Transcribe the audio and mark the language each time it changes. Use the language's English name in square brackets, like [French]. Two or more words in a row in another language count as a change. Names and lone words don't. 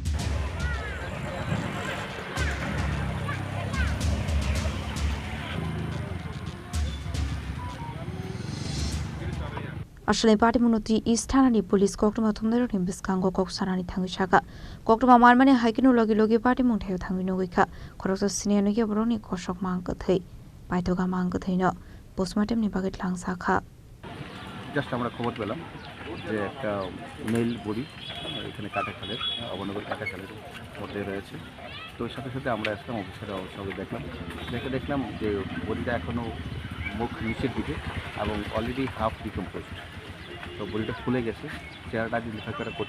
[Kok Borok] Asli Patimwng Thana ni police Koktwma thumdero ni biskango koksana ni Thangwi shaka Koktwma marmane Haino logi Patimwng Thaio Thangwi Sogwikha Khoroksa Siniya Nukya Borok ni koshok MangKwthwi Paitoga MangKwthwi no postmortem ni baget lang sakha [Bangla] just আমরা খবর পেলাম যে একটা [English] male body [Bangla] এখানে কাটাখালের অবনগর কাটাখালের মধ্যে রয়েছে তো সাথে সাথে আমরা আসলাম অফিসাররা সবাই দেখলাম যে বডিটা এখনো মুখ নিচের দিকে এবং [English] already half decomposed [Bangla] তো বডিটা ফুলে গেছে চেহারাটা আইডেন্টিফাই করা কঠিন